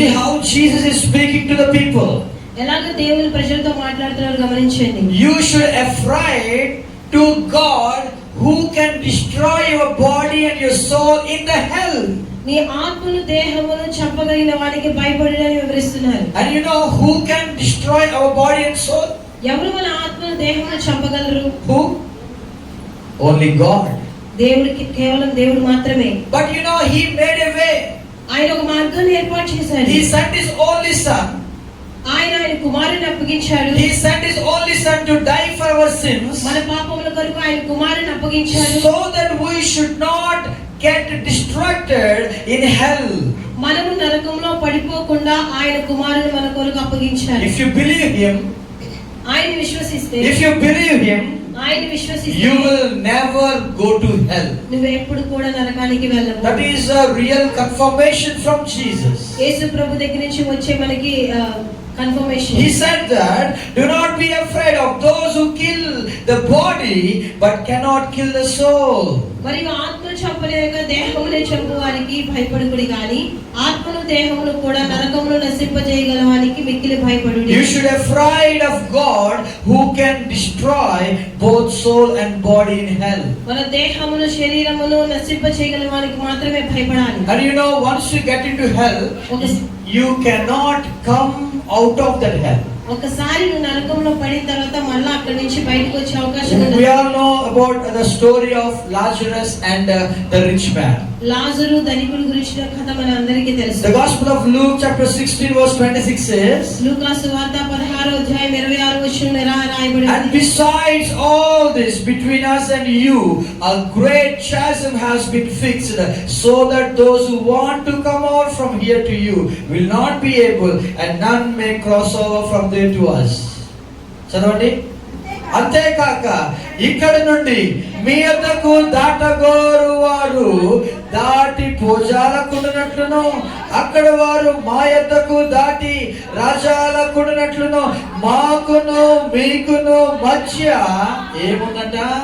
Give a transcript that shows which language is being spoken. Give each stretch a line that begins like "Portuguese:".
English: See how Jesus is speaking to the people.
Telugu: ఎలాగ దేవుని ప్రజలతో మాట్లాడుతున్నారు గమనించండి.
English: You should afraid to God who can destroy your body and your soul in the hell.
Telugu: నీ ఆత్మను దేహమును చంపగలిగిన వానికి భయపడని వివరిస్తున్నారు.
English: And you know who can destroy our body and soul?
Telugu: ఎవరు మన ఆత్మను దేహమును చంపగలరు?
English: Who? Only God.
Telugu: దేవుడికి కేవలం దేవుడు మాత్రమే.
English: But you know, he made a way.
Telugu: ఆయన ఒక మార్గాన్ని ఏర్పాటు చేశాడు.
English: He sent his only son.
Telugu: ఆయన కుమారుని అప్పగించాడు.
English: He sent his only son to die for our sins.
Telugu: మన పాపముల కొరకు ఆయన కుమారుని అప్పగించాడు.
English: So that we should not get distracted in hell.
Telugu: మనము నరకంలో పడిపోకుండా ఆయన కుమారుని మన కొరకు అప్పగించాడు.
English: If you believe him,
Telugu: ఆయన విశ్వసిస్తే,
English: if you believe him,
Telugu: ఆయన విశ్వసిస్తే
English: you will never go to hell.
Telugu: నువ్వు ఎప్పుడు కూడా నరకానికి వెళ్ళవు.
English: That is a real confirmation from Jesus.
Telugu: యేసు ప్రభు దగ్గర నుంచి వచ్చే మనకి confirmation.
English: He said that do not be afraid of those who kill the body but cannot kill the soul.
Telugu: మరియు ఆత్మ చంపలేక దేహమునే చంపు వారికి భయపడుకుడి గాని ఆత్మను దేహమును కూడా నరకములో నశింపజేయగల వానికి మిక్కిలి భయపడుడి.
English: You should be afraid of God who can destroy both soul and body in hell.
Telugu: మన దేహమును శరీరమును నశింపజేయగల వానికి మాత్రమే భయపడాలి.
English: And you know, once you get into hell, you cannot come out of that hell.
Telugu: ఒకసారి నువ్వు నరకంలో పడిన తర్వాత మళ్ళీ అక్కడి నుంచి బయటకు వచ్చే అవకాశం ఉండదు.
English: We all know about the story of Lazarus and the rich man.
Telugu: లాజరు ధనికుడి గురించిన కథ మన అందరికీ తెలుసు.
English: The Gospel of Luke chapter 16 verse 26 says,
Telugu: లూకా సువార్త 16వ అధ్యాయం 26వ వచనంలో రాయబడింది.
English: And besides all this, between us and you, a great chasm has been fixed, so that those who want to come out from here to you will not be able, and none may cross over from there to us.
Telugu: చదవండి. అంతేకాక ఇక్కడ నుండి మీ యొద్దకు దాటగోరు వారు దాటి భోజాలకుండునట్లును అక్కడ వారు మా యొద్దకు దాటి రాజాలకుండునట్లును మాకును మీకును మధ్య ఏముందంట?